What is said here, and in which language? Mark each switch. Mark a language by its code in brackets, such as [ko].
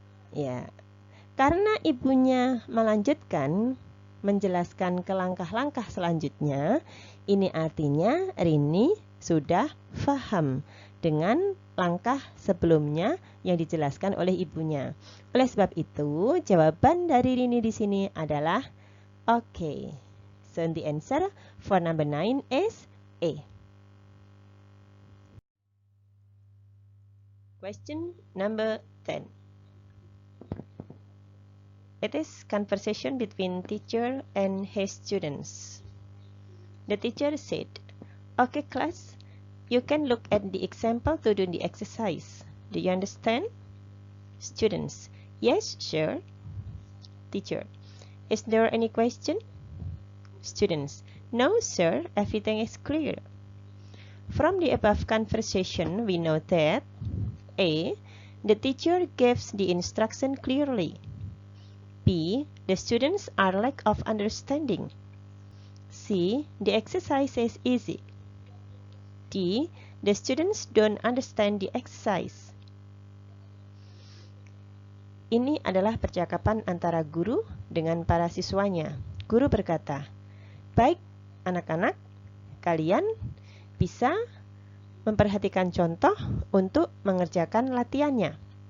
[id] Ya, karena ibunya melanjutkan, menjelaskan ke langkah-langkah selanjutnya, ini artinya Rini sudah paham dengan langkah sebelumnya yang dijelaskan oleh ibunya. Oleh sebab itu, jawaban dari Rini di sini adalah okay. [en] So the answer for number 9 is A. Question number 10. It is conversation between teacher and his students. The teacher said, "Okay class, you can look at the example to do the exercise. Do you understand?" Students, yes, sure. Teacher, is there any question? Students, no sir, everything is clear. From the above conversation, we know that A. The teacher gives the instruction clearly. B. The students are lack of understanding. C. The exercise is easy. D. The students don't understand the exercise. [id] Ini adalah percakapan antara guru dengan para siswanya. Guru berkata, "Baik, anak-anak, kalian bisa memperhatikan contoh untuk mengerjakan latihannya.